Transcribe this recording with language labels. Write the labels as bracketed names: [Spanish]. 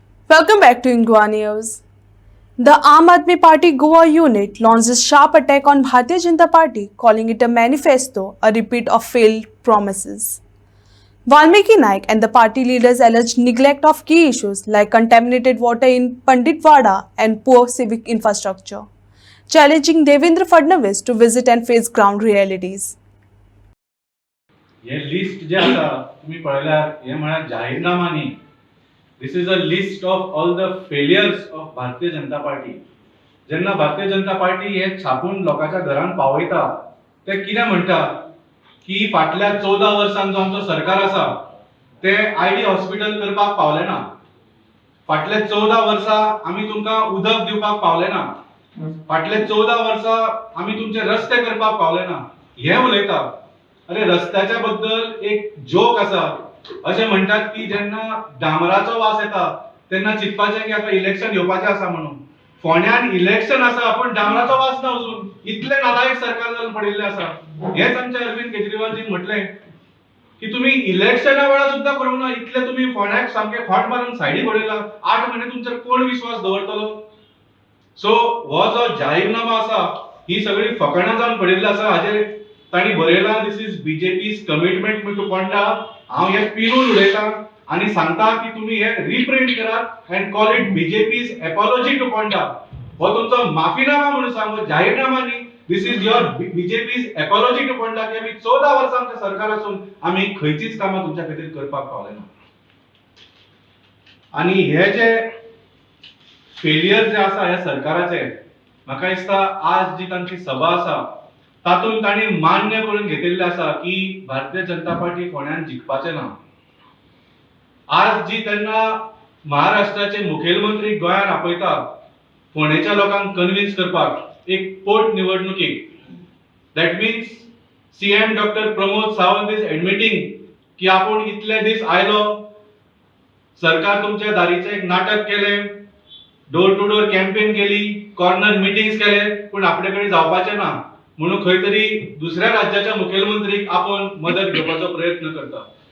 [English] Welcome back to Ingwa News. The Aam Aadmi Party Goa unit launched a sharp attack on Bharatiya Janata Party, calling it a manifesto, a repeat of failed promises. Valmiki Naik and the party leaders alleged neglect of key issues like contaminated water in Panditwada and poor civic infrastructure, challenging Devendra Fadnavis to visit and face ground realities. [Konkani] हे लिस्ट जे आसा तुम्ही पळयल्यार हे म्हळ्यार जाहीरनामा न्ही. [English] This is a list of all the failures of Bharatiya Janata Party. [Konkani] जेन्ना भारतीय जनता पार्टी हे छापून लोकांच्या घरांत पावयता ते कितें म्हणटा की फाटल्या 14 वर्सांचो आमचो सरकार आसा ते आयडी हॉस्पिटल करपाक पावले ना. फाटले 14 वर्सां आमी तुमकां उदक दिवपाक पावले ना. फाटले 14 वर्सां आमी तुमचे रस्ते करपाक पावले ना. हे उलयता. अरे रस्त्याच्या बद्दल एक जोक आसा. अशें म्हणटात की जेन्ना डांबराचो वास येता तेन्ना चिंतपाचें की आतां इलेक्शन येवपाचें आसा म्हणून. फोंड्यान इलेक्शन आसा पण डांबराचो वास ना अजून. इतले नालायक सरकार जावन पडिल्लें आसा. हेच आमच्या अरविंद केजरीवालजीन म्हटलें की तुम्ही इलेक्शना वेळा सुद्दां करूंक ना. इतले तुम्ही फोंड्याक सामके खोट मारून सायडीक उडयला. 8 म्हयने तुमचेर कोण विश्वास दवरतलो. सो हो जो जाहीरनामा आसा ही सगळी फकाणां जावन पडिल्ली आसा. हाजेर ताणी बरयला [English] This is BJP's commitment to Ponda. [Konkani] हांव हे पिनून उडयता आनी सांगता की तुम्ही हे रिप्रिंट करात [English] And call it BJP's apology to Ponda. [Konkani] हो तुमचो माफीनामा म्हणून सांगो, जाहीरनामा न्ही. [English] this is your BJP's apology to Ponda [Konkani] की आमी 14 वर्सांचे सरकार असून आमी खंयचीच कामां तुमच्या खातीर करपाक पावले ना. आनी हे जे फेलियर जे आसा ह्या सरकाराचे म्हाका दिसता आज जी तांची सभा आसा तातूंत तांणी मान्य करून घेतिल्लें आसा की भारतीय जनता पार्टी फोंड्यान जिखपाचें ना. आज जी तेन्ना महाराष्ट्राचे मुखेलमंत्री गोंयान आपयता फोंडेच्या लोकांक कन्विन्स करपाक एक पोट निवडणुकीक, [English] that means CM doctor Pramod Sawant is admitting [Konkani] की आपूण इतले दीस आयलो, सरकार तुमच्या दारीचे एक नाटक केलें, डोर टू डोर कॅम्पेन केली, कॉर्नर मिटिंग्स केले, पूण आपले कडेन जावपाचें ना म्हणून खंय तरी दुसऱ्या राज्याच्या मुखेलमंत्रीक आपण मदत घेवपाचो प्रयत्न करता.